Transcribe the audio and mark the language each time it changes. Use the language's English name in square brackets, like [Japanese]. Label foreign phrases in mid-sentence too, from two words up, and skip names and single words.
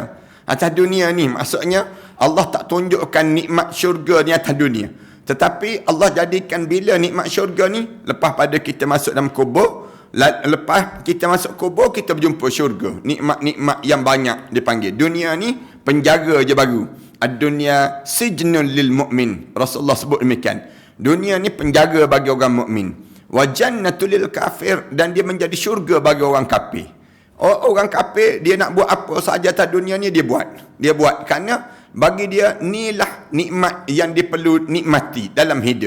[Malay] Atas dunia ni maksudnya Allah tak tunjukkan nikmat syurga ni atas dunia. Tetapi Allah jadikan bila nikmat syurga ni, lepas pada kita masuk dalam kubur, lepas kita masuk kubur, kita berjumpa syurga. Nikmat-nikmat yang banyak dipanggil. Dunia ni penjara je baru. [Arabic] الدنيا سجن المؤمن. [Malay] Rasulullah sebut demikian. Dunia ni penjara bagi orang mukmin. [Arabic] وجنة الكافر, [Malay] dan dia menjadi syurga bagi orang kafir. Orang kafir dia nak buat apa sahaja atas dunia ni dia buat. Dia buat kerana bagi dia inilah nikmat yang dia perlu nikmati dalam hidup.